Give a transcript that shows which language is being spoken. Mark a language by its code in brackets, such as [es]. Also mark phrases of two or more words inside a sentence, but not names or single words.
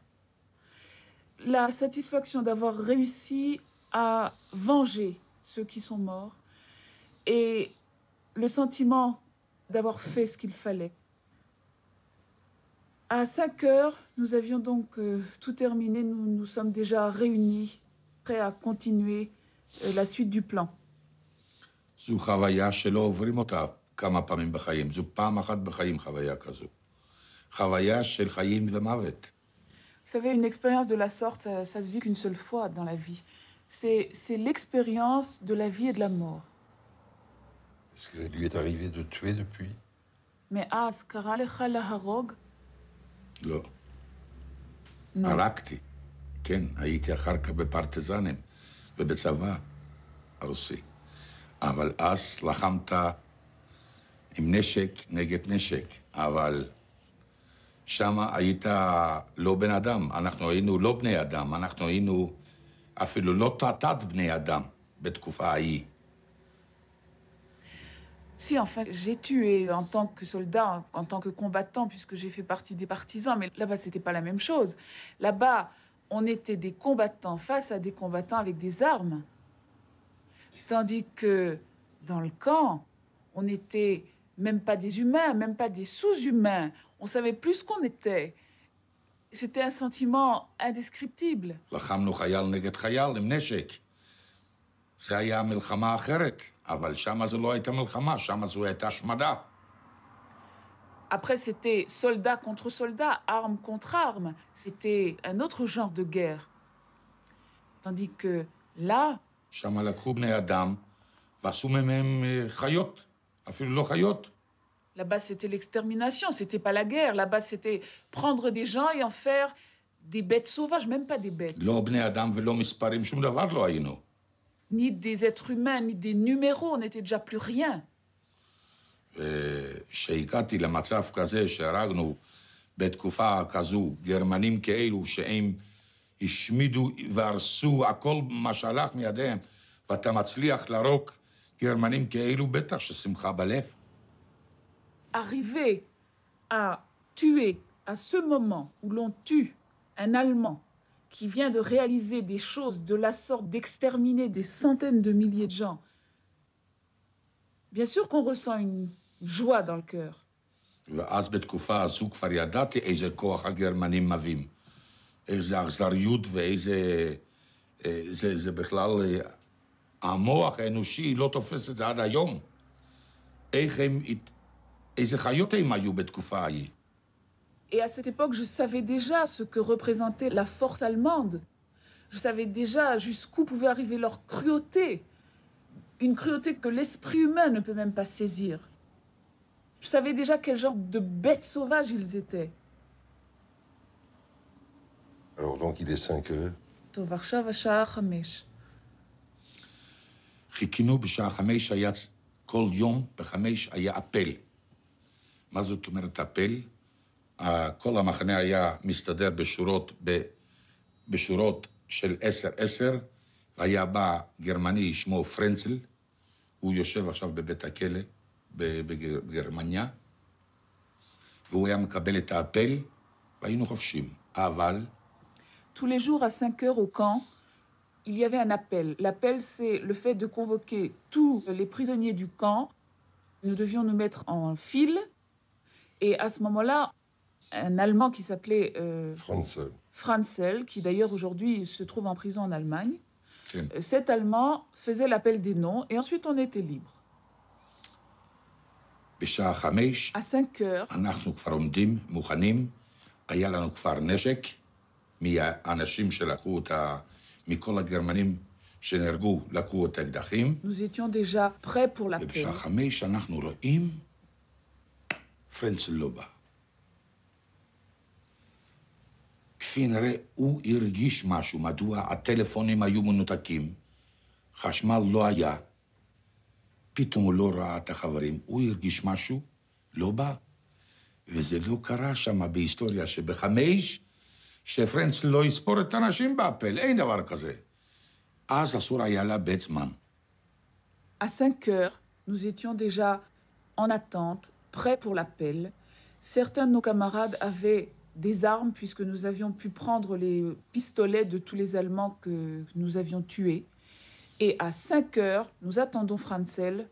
[fr] La satisfaction d'avoir réussi à venger ceux qui sont morts et le sentiment d'avoir fait ce qu'il fallait. À 5 heures, nous avions donc tout terminé. Nous nous sommes déjà réunis, prêts à continuer la suite du plan. [he] זו חוויה שלא עוברים אותה כמה פעמים בחיים. זו פעם אחת בחיים חוויה כזו. חוויה של חיים ומוות. [fr] Vous savez, une expérience de la sorte, ça se vit qu'une seule fois dans la vie. C'est l'expérience de la vie et de la mort. Est-ce qu'il lui est arrivé de tuer depuis? [he] Mais אז קרה לך להרוג? לא. [fr] Non. [he] הרגתי. כן, הייתי אחר כך בפרטיזנים ובצבא הרוסי. אבל אז לחמת עם נשק נגד נשק, אבל שם היית לא בן אדם. אנחנו היינו לא בני אדם, אנחנו היינו אפילו לא תת בני אדם בתקופה ההיא. [fr] Si, enfin, j'ai tué en tant que soldat, en tant que combattant, puisque j'ai fait partie des partisans, mais là-bas, c'était pas la même chose. Là-bas, on était des combattants face à des combattants avec des armes. Tandis que dans le camp, on n'était même pas des humains, même pas des sous-humains. On savait plus ce qu'on était. C'était un sentiment indescriptible. [he] לחמנו חייל נגד חייל עם נשק. זה היה מלחמה אחרת, אבל שם זו לא הייתה מלחמה, שם זו הייתה השמדה. [fr] Après, c'était soldat contre soldat, arme contre arme. C'était un autre genre de guerre. Tandis que là, [he] שם לקחו בני אדם ועשו מהם חיות, אפילו לא חיות. [fr] là-bas, c'était l'extermination, c'était pas la guerre. Là-bas, c'était prendre des gens et en faire des bêtes sauvages, même pas des bêtes, [he] לא בני אדם ולא מספרים, שום דבר לא היינו. [fr] ni des êtres humains, ni des numéros, on n'était déjà plus rien. [he] כשהגעתי למצב כזה שהרגנו בתקופה כזו גרמנים כאלו שהם השמידו והרסו הכל מה שהלך מידיהם, ואתה מצליח להרוג גרמנים כאלו, בטח ששמחה בלב. [fr] Arriver à tuer à ce moment où l'on tue un Allemand qui vient de réaliser des choses de la sorte, d'exterminer des centaines de milliers de gens, bien sûr qu'on ressent une joie dans le cœur. [he] ואז בתקופה הזו כבר ידעתי איזה כוח הגרמנים מביאים. איזה אכזריות ואיזה... זה בכלל... המוח האנושי לא תופס את זה עד היום. איך הם... איזה חיות הם היו בתקופה ההיא. [fr] Et à cette époque, je savais déjà ce que représentait la force allemande. Je savais déjà jusqu'où pouvait arriver leur cruauté. Une cruauté que l'esprit humain ne peut même pas saisir. Je savais déjà quel genre de bêtes sauvages ils étaient. Alors donc il est 5 heures. [he] טוב, עכשיו השעה 5. חיכינו בשעה 5 היה... כל יום ב5 היה אפל. מה זאת אומרת אפל? כל המחנה היה מסתדר בשורות של 10-10, והיה בא גרמני שמו פרנצל, הוא יושב עכשיו בבית הכלא בגרמניה, והוא היה מקבל את האפל, והיינו חופשים. אבל... [fr] Tous les jours à 5 heures au camp, il y avait un appel. L'appel, c'est le fait de convoquer tous les prisonniers du camp. Nous devions nous mettre en file. Et à ce moment-là, un Allemand qui s'appelait Franzel, qui d'ailleurs aujourd'hui se trouve en prison en Allemagne, cet Allemand faisait l'appel des noms et ensuite on était libre. À 5 heures, [he] אנחנו כבר עומדים, מוכנים, היה לנו כבר נשק, מהאנשים שלקחו אותה, מכל הגרמנים שנהרגו, לקחו את האקדחים. [fr] Nous étions déjà prêts pour l'appel. [he] ובשעה 5 אנחנו רואים, פרנצל לא בא. כפי נראה, הוא הרגיש משהו, מדוע הטלפונים היו מנותקים, חשמל לא היה, פתאום הוא לא ראה את החברים, הוא הרגיש משהו, לא בא. וזה לא קרה שם בהיסטוריה שב5, שפרנצל לא יספור את האנשים באפל, אין דבר כזה. אז אסור היה לאבד זמן. [fr] À 5 heures, nous étions déjà en attente, prêts pour l'appel. Certains de nos camarades avaient des armes, puisque nous avions pu prendre les pistolets de tous les Allemands que nous avions tués. Et à 5 heures, nous attendons Franzel.